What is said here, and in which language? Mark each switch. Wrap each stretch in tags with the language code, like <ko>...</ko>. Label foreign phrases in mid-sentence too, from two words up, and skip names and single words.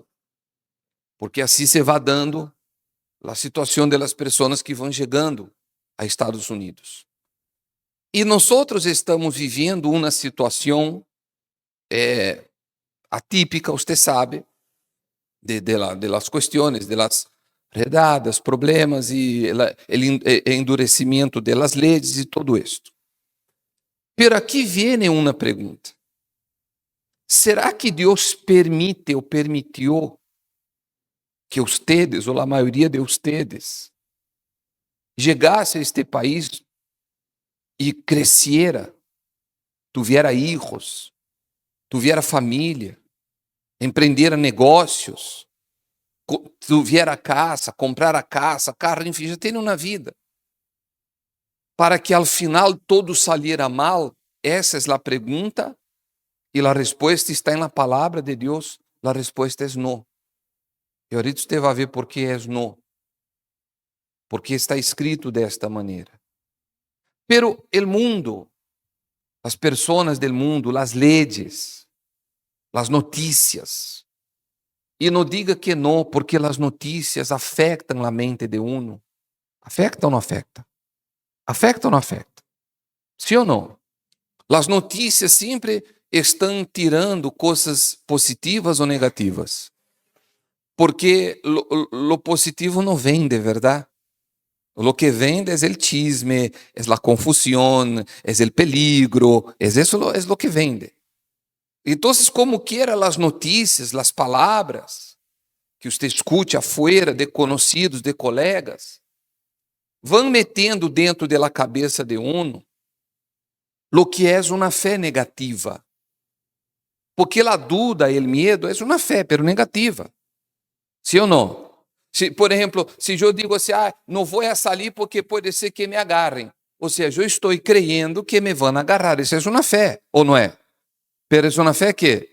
<pt>Porque assim se vai dando a situação das pessoas que vão chegando a Estados Unidos. E nós estamos vivendo uma situação atípica, você sabe,</pt> <es>de las</es> <pt>questões,</pt> <es>de las redadas,</es> <pt>problemas e o endurecimento</pt> <es>de las</es> <pt>leis e tudo isso. Pero aqui vem uma pergunta. Será que Deus permite ou permitiu que ustedes, ou a maioria de ustedes, chegasse a este país e cresciera,</pt> <es>tuviera hijos, tuviera família,</es> <pt>empreendera negócios,</pt> <es>tuviera casa, comprara casa,</es> <pt>carro, enfim, já tem uma vida.</pt> <es>Para que al final todo saliera mal?</es> <pt>Essa é a pergunta e a resposta está na palavra de Deus. A resposta é não. E ahorita você vai ver por que é não. Porque está escrito desta maneira.</pt> <es>Pero el mundo,</es> <pt>as pessoas</pt> <es>del mundo,</es> <pt>as leis, as notícias. E não diga que não, porque as notícias afetam a mente</pt> <es>de uno. Afecta</es> <pt>ou não</pt> <es>afecta? Afecta</es> <pt>ou não</pt> <es>afecta?</es> <pt>Sim ou não? As notícias sempre estão tirando coisas positivas ou negativas.</pt> <es>Porque lo positivo</es> <pt>não vende, ¿verdad?</pt> <es>Lo que vende es el chisme, es la confusión, es el peligro, es lo que vende. Entonces, como quiera, las noticias, las palabras que usted escucha afuera de conocidos, de colegas,</es> <pt>vão metendo dentro</pt> <es>de la cabeça de uno lo que</es> <pt>é uma fé negativa. Porque a dúvida e o medo é uma fé, pero negativa. Sim ou não? Se, por exemplo, se eu digo assim, não vou sair porque pode ser que me agarrem. Ou seja, eu estou creyendo que me vão agarrar. Isso é uma fé, ou não é? Pero é uma fé que?</pt>